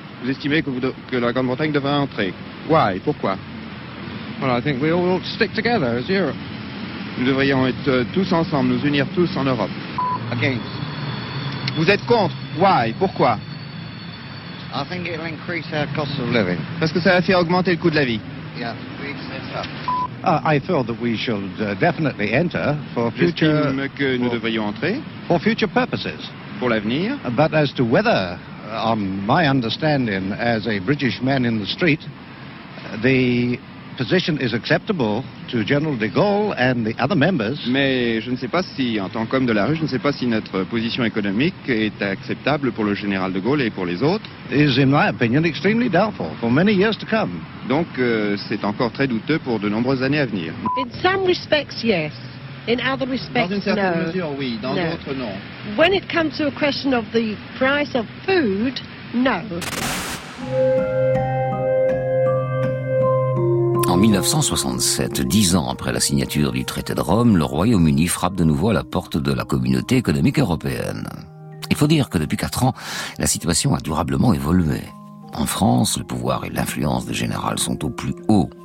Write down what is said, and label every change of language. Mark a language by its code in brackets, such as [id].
[fr] Vous estimez que, que la Grande-Bretagne devrait entrer? [en] Why? [fr] Pourquoi? [en] Well, I think we all ought to stick together as Europe. [fr] Nous devrions être tous ensemble, nous unir tous en Europe. [en] Again. [fr] Vous êtes contre? [en] Why? [fr] Pourquoi? [en] I think it'll increase our cost of living. [fr] Parce que ça va faire augmenter le coût de la vie. [en] Yeah, we accept that. I feel that we should definitely enter for future... [fr] J'estime que nous devrions entrer. [en] For future purposes. [fr] Pour l'avenir. [en] But as to whether, on my understanding as a British man in the street, the position is acceptable to General de Gaulle and the other members... [fr] Mais je ne sais pas si, en tant qu'homme de la rue, je ne sais pas si notre position économique est acceptable pour le Général de Gaulle et pour les autres. [en] Is, in my opinion, extremely doubtful for many years to come. [fr] Donc, c'est encore très douteux pour de nombreuses années à venir. [en] In some respects, yes. In other respects, [fr] dans une certaine [en] no. [fr] mesure, oui. Dans [en] no. [fr] d'autres, non. [en] When it comes to a question of the price of food, no. [fr] En 1967, 10 ans après la signature du traité de Rome, le Royaume-Uni frappe de nouveau à la porte de la communauté économique européenne. Il faut dire que depuis 4 ans, la situation a durablement évolué. En France, le pouvoir et l'influence des généraux sont au plus haut.